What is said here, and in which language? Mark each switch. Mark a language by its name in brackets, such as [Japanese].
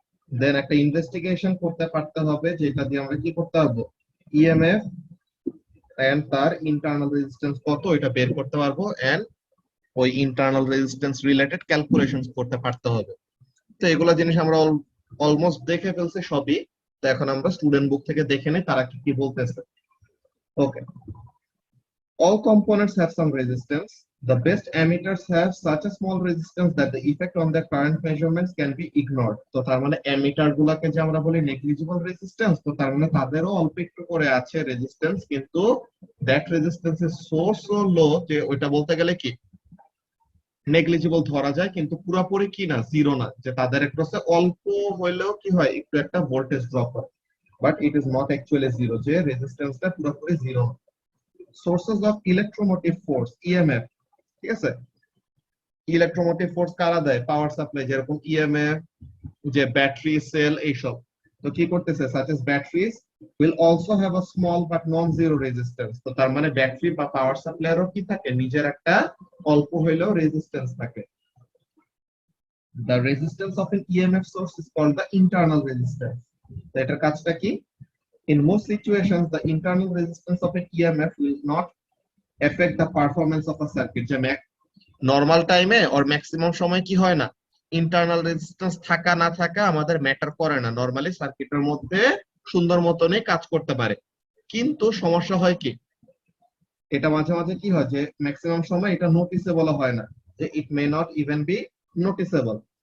[Bangla] দেন একটা ইনভেস্টিগেশন করতে পারতে হবে, যেটা দিয়ে আমরা কি করতে পারবো, ইএমএফ এন্ড তার ইন্টারনাল রেজিস্ট্যান্স কত এটা বের করতে পারবো, এন্ড ওই ইন্টারনাল রেজিস্ট্যান্স রিলেটেড ক্যালকুলেশনস করতে পারতে হবে। তো এগুলা জিনিস আমরা অলমোস্ট দেখে ফেলছি সবই। তো এখন আমরা স্টুডেন্ট বুক থেকে দেখে নেই তারা কি কি বলতেছে। [English] Okay, all components have some resistance. The best emitters have such a small resistance that the effect on their current measurements can be ignored. [Bangla] তো তার মানে এমিটার গুলাকে যে আমরা বলি negligible resistance, তো তার মানে তাদেরও অল্প একটু করে আছে রেজিস্ট্যান্স, কিন্তু [English] that resistance is so low [Bangla] যে ওইটা বলতে গেলে কি নেগলিজিবল ধরা যায়, কিন্তু পুরোপুরি কি না, জিরো না, যে তাদের একটু অল্প হইলেও কি হয়, একটু একটা ভোল্টেজ ড্রপ হয়, [English] but it is not actually zero, [Bangla] যে রেজিস্ট্যান্সটা পুরোপুরি zero. Sources of electromotive force, EMF, ঠিক আছে, ইলেকট্রোমোটিভ ফোর্স কারা দেয়? পাওয়ার সাপ্লাই, যেরকম ইএমএফ, যে ব্যাটারি সেল, এইসব। তো কি করতেছে, [English] Such as batteries will also have a small but non-zero resistance. [Bangla] তো তার মানে ব্যাটারি বা পাওয়ার সাপ্লাইয়েরও কি থাকে, নিজের একটা অল্প হইলেও রেজিস্ট্যান্স থাকে। [English] The resistance of an EMF source is called the internal resistance. [Bangla] তো এটার কাজটা কি? [English] In most situations, the internal resistance of an EMF will not affect the performance of a circuit. [Bangla] যে নর্মাল টাইমে ওর ম্যাক্সিমাম সময় কি হয় না, ইন্টারনাল রেজিস্ট্যান্স থাকা না থাকা আমাদের ম্যাটার করে না, নরমালি সার্কিটের মধ্যে সুন্দর মতনই কাজ করতে পারে। কিন্তু সমস্যা হয় কি, এটা মাঝে মাঝে কি হয় যে ম্যাক্সিমাম সময় এটা নোটিসেবল হয় না, যে [English] It may not even be noticeable.